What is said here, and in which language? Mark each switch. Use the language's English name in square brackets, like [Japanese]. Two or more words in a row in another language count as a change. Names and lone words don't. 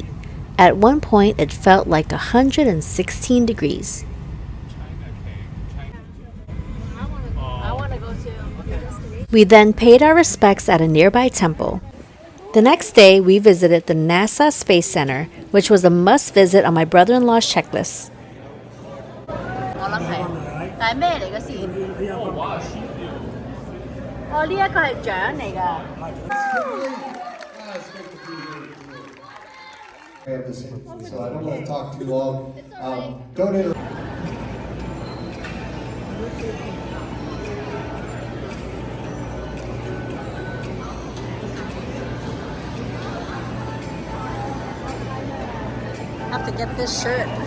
[English] At one point, it felt like 116 degrees. We then paid our respects at a nearby temple. The next day, we visited the NASA Space Center, which was a must visit on my brother-in-law's checklist. [Cantonese] 我諗係，但係咩嚟嘅先？哦，呢一個係獎嚟㗎。 [English] So I don't want to talk too long. Don't interrupt. Have to get this shirt.